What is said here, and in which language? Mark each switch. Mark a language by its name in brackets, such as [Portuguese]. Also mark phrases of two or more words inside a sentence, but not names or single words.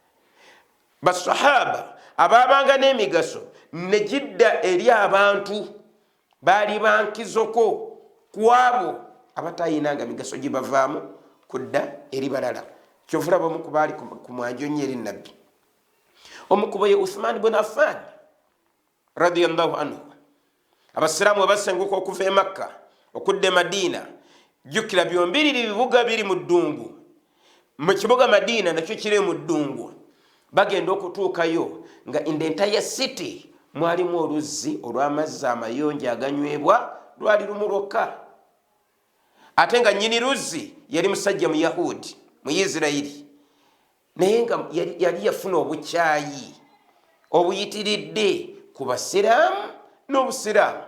[Ganda] Basahaba abaabanga n'emigaso ne gidda eri abantu baali bankizoko ku abo abatayinanga migaso gibavaamu kudda eri balala. Kyovulaba omu ku baali ku mwanjo nnyo eri Nabbi, omukubo ye Uthman ibn Affan [Arabic] رضي الله عنه. [Ganda] Abasiraamu abasenguka okuva e Makka okudda e Madiina, jjukira byombiriri bibuga biri mu ddungu. Mu kibuga Madiina nakyo kiri mu ddungu. Bagenda okutuukayo nga [English] in the entire city [Ganda] mwalimu oluzzi olw'amazzi amayonjo aganywebwa lwali lumu lwokka. Ate nga nnyini luzzi yali musajja Muyahudi, Muyisirayiri, naye nga yali yafuna obukyayi obuyitiridde ku basiraamu n'Obusiraamu.